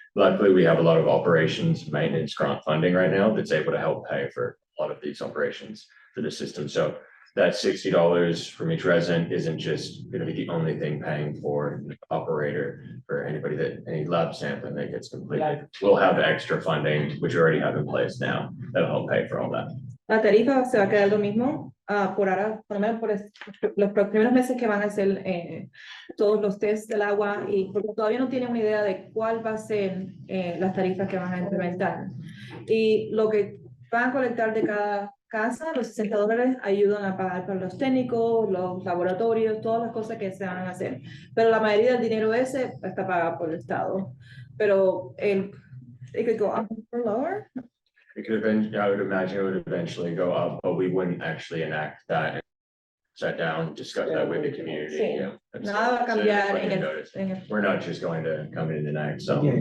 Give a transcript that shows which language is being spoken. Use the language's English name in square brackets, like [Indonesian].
[English] Luckily, we have a lot of operations maintenance grant funding right now that's able to help pay for a lot of these operations for the system. So that $60 from each resident isn't just going to be the only thing paying for the operator, for anybody that, any lab sampling that gets completed. We'll have extra funding, which we already have in place now, that'll help pay for all that. [Spanish] La tarifa se va a quedar lo mismo, por ahora, por lo menos por los primeros meses que van a hacer todos los tests del agua, y porque todavía no tienen una idea de cuál va a ser las tarifas que van a implementar. Y lo que van a colectar de cada casa, los $60 ayudan a pagar por los técnicos, los laboratorios, todas las cosas que se van a hacer. Pero la mayoría del dinero ese está pagado por el Estado. [English] Pero it could go up or lower. It could have I would imagine it would eventually go up, but we wouldn't actually enact that. Sit down, discuss that with the community. [Spanish] Sí. [English] Yeah. [Spanish] Nada va a cambiar en el. [English] We're not just going to come in and enact some.